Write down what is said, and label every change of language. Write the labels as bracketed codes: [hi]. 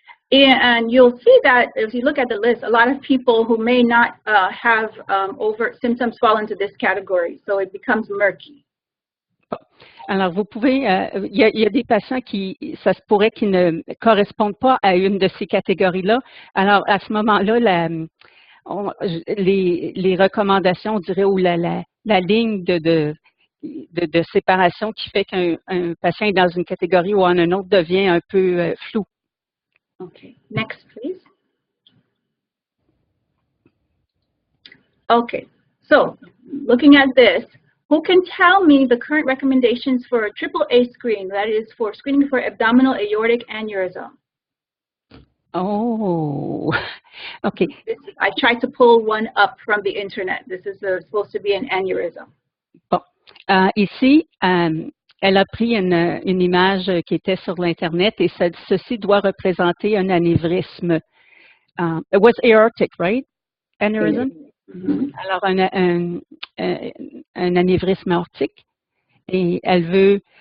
[en] And you'll see that if you look at the list, a lot of people who may not have overt symptoms fall into this category, so it becomes murky. [fr] Alors, vous pouvez, il y a des patients ça se pourrait qu'ils ne correspondent pas à une de ces catégories-là. Alors, à ce moment-là, les recommandations, on dirait, ou la ligne de séparation qui fait qu'un patient est dans une catégorie ou en une autre devient un peu flou. [en] Okay, next, please. Okay, so looking at this, who can tell me the current recommendations for a AAA screen, that is for screening for abdominal aortic aneurysm? Oh, okay. I tried to pull one up from the internet. This is supposed to be an aneurysm. [fr] Bon, ici, elle a pris une image qui était sur l'Internet et ceci doit représenter un anévrisme. [en] It was aortic, right? Aneurysm? Mm-hmm. [fr] Alors, un anévrisme aortique. Et elle veut